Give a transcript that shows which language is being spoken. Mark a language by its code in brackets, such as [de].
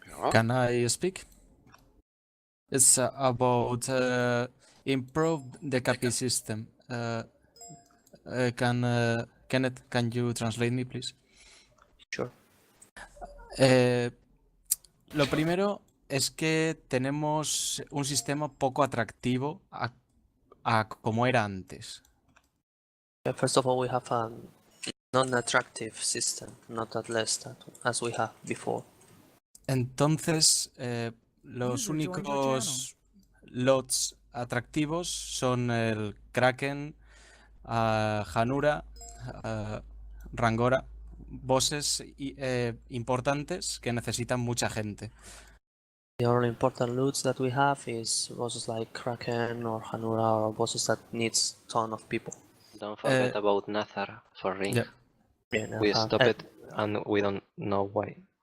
[en] Can I speak? It's about improve the KP system. Kenneth, can you translate me, please? Sure. [es] Lo primero es que tenemos un sistema poco atractivo a como era antes. [en] First of all, we have a non-attractive system, not that less that as we have before. [es] Entonces, los únicos lots atractivos son el Kraken, Hanura, Rangora, bosses importantes que necesitan mucha gente. [en] The only important loots that we have is bosses like Kraken or Hanura, or bosses that needs ton of people. Don't forget about Nazar for Ring. Yeah. Yeah, We stopped it and we don't know why.